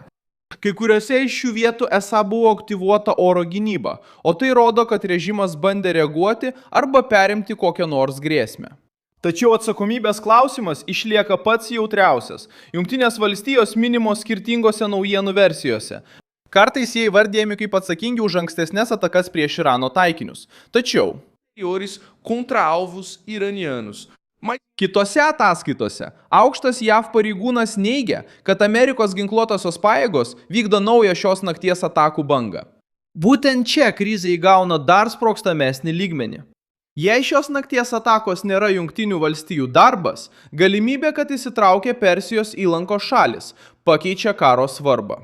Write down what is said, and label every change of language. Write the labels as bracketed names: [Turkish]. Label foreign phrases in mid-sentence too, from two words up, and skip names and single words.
[Lithuanian] Kai kuriuose iš šių vietų esą buvo aktyvuota oro gynyba, o tai rodo, kad režimas bandė reaguoti arba perimti kokią nors grėsmę. Tačiau atsakomybės klausimas išlieka pats jautriausias. Jungtinės valstijos minimos skirtingose naujienų versijose. Kartais jie įvardėjami kaip atsakingi už ankstesnės atakas prieš Irano taikinius. Tačiau [Portuguese] contra alvos iranianos. [Lithuanian] Kitose ataskaitose aukštas JAV pareigūnas neigia, kad Amerikos ginkluotosios pajėgos vykdo naują šios nakties atakų bangą. Būtent čia krizė įgauna dar sprogstamesnį lygmenį. Jei šios nakties atakos nėra Jungtinių valstijų darbas, galimybė, kad įsitraukia Persijos įlankos šalis, pakeičia karo svarbą.